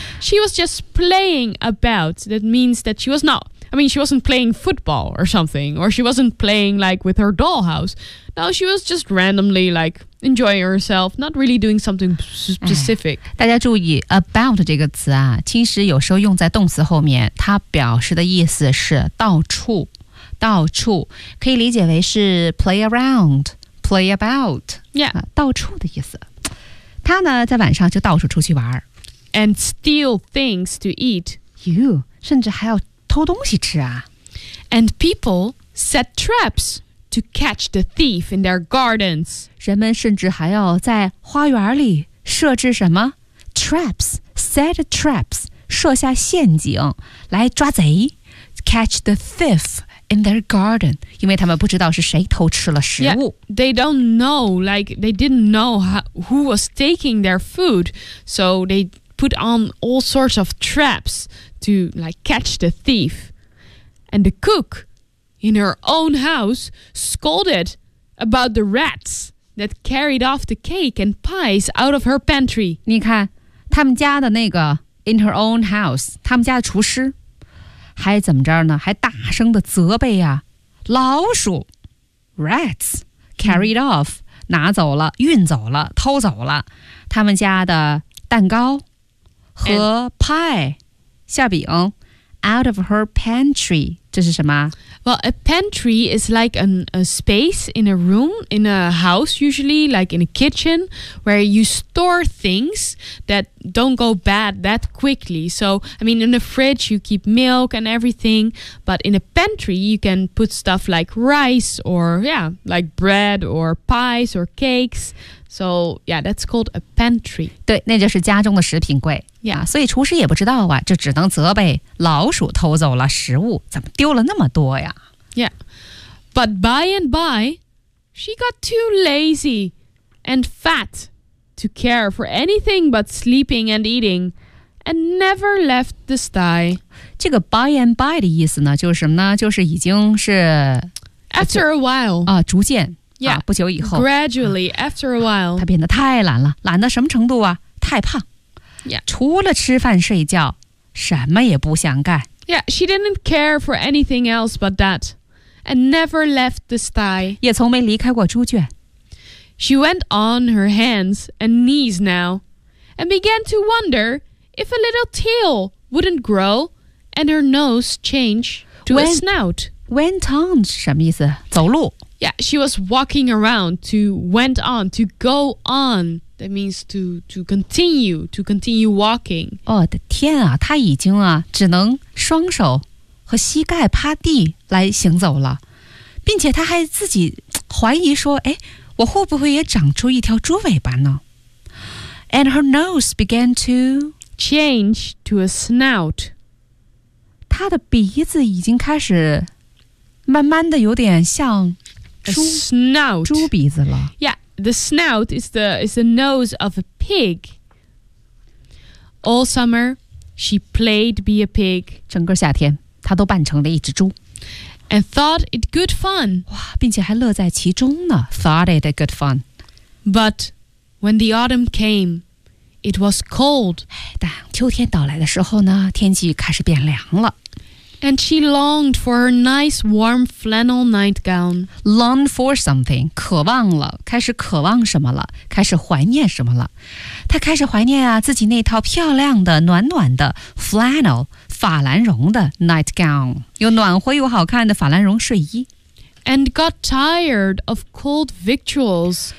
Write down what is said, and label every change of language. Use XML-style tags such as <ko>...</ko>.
<en>She was just playing about. That means that she was not. I mean, she wasn't playing football or something, or she wasn't playing like with her dollhouse. No, she was just randomly like enjoying herself, not really doing something specific.</en> <zh>大家注意 about 这个词啊，其实有时候用在动词后面，它表示的意思是到处，到处，可以理解为是</zh> <en>play around, play about. Yeah.</en> <zh>到处的意思。她呢，在晚上就到处出去玩。</zh> <en>And steal things to eat.</en> <zh>You, 甚至还要偷东西吃啊</zh> <en>And people set traps to catch the thief in their gardens.</en> <zh>人们甚至还要在花园里设置什么 traps,</zh> <en>set traps,</en> <zh>设下陷阱来抓贼</zh> <en>catch the thief in their garden.</en> <zh>因为他们不知道是谁偷吃了食物</zh> <en>yeah, They don't know, like they didn't know who was taking their food, so they put on all sorts of traps. To like catch the thief, and the cook, in her own house, scolded about the rats that carried off the cake and pies out of her pantry.</en> <zh>你看，他们家的那个</zh> <en>in her own house,</en> <zh>他们家的厨师还怎么着呢？还大声的责备呀、啊，老鼠 ，</zh> <en>rats carried off,</en> <zh>拿走了，运走了，偷走了他们家的蛋糕和 pie. 馅饼</zh> <en>out of her pantry.</en> <zh>这是什么</zh> <en>Well, a pantry is like a space in a room, in a house usually, like in a kitchen, where you store things that don't go bad that quickly. So, I mean, in a fridge, you keep milk and everything, but in a pantry, you can put stuff like rice or, yeah, like bread or pies or cakes. So, yeah, that's called a pantry.</en> <zh>对，那就是家中的食品柜。</zh> <en>Yeah.</en> <zh>所以厨师也不知道啊，就只能责备老鼠偷走了食物，怎么丢了那么多呀</zh> <en>？Yeah. But by and by, she got too lazy and fat to care for anything but sleeping and eating, and never left the sty.</en> <zh>这个 by and by 的意思呢，就是什么呢？就是已经是</zh> <en>after a while</en> <zh>啊，逐渐。</zh> <en>Yeah,</en> <zh>不久以后</zh> <en>gradually, after a while.</en> <zh>他变得太懒了，懒到什么程度啊？太胖。</zh> <en>Yeah.</en> <zh>除了吃饭睡觉，什么也不想干。</zh> <en>Yeah, she didn't care for anything else but that, and never left the sty.</en> <zh>也从没离开过猪圈。</zh> <en>She went on her hands and knees now, and began to wonder if a little tail wouldn't grow and her nose change to a snout. Went on</en> <zh>什么意思？走路。</zh> <en>Yeah, she was walking around to went on, to go on. That means to continue walking.</en> <zh>哦的天啊，她已经啊只能双手和膝盖趴地来行走了。并且她还自己怀疑说，哎，我会不会也长出一条猪尾巴呢？</zh> <en>And her nose began to change to a snout.</en> <zh>她的鼻子已经开始慢慢的有点像</zh> <en>snout</en> <zh>猪鼻子了</zh> <en>Yeah, the snout is the nose of a pig. All summer, she played be a pig.</en> <zh>整个夏天，她都扮成了一只猪</zh> <en>And thought it good fun.</en> <zh>哇，并且还乐在其中呢</zh> <en>Thought it good fun. But when the autumn came, It was cold.</en> <zh>但秋天到来的时候呢，天气开始变凉了。</zh> <en>And she longed for her nice warm flannel nightgown. Longed for something,</en> <zh>渴望了，开始渴望什么了，开始怀念什么了。她开始怀念啊，自己那套漂亮的、暖暖的 flannel, 法兰绒的 nightgown, 又暖和又好看的法兰绒睡衣。</zh> <en>And got tired of cold victuals.</en>